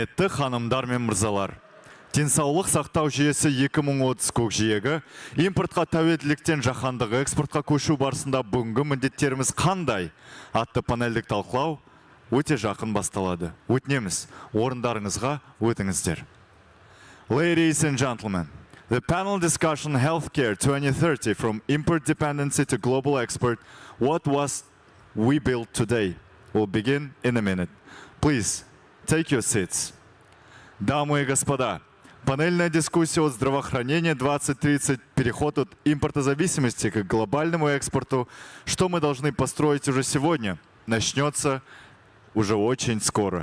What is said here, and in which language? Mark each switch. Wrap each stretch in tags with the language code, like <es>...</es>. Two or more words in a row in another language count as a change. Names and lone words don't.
<kk>ханымдар мен мырзалар, денсаулық сақтау жүйесі 2030 көкжиегі, импортқа тәуелділіктен жаһандық экспортқа көшу барысында бүгінгі міндеттеріміз қандай атты панельдік талқылау өте жақын басталады. Өтінеміз, орындарыңызға өтіңіздер.</kk> <en>Ladies and gentlemen, the panel discussion Healthcare 2030 from import dependency to global export, what was we built today, will begin in a minute. Please, take your seats.</en> <ru>Дамы и господа, панельная дискуссия от здравоохранения 2030, переход от импортозависимости к глобальному экспорту, что мы должны построить уже сегодня, начнется уже очень скоро.</ru>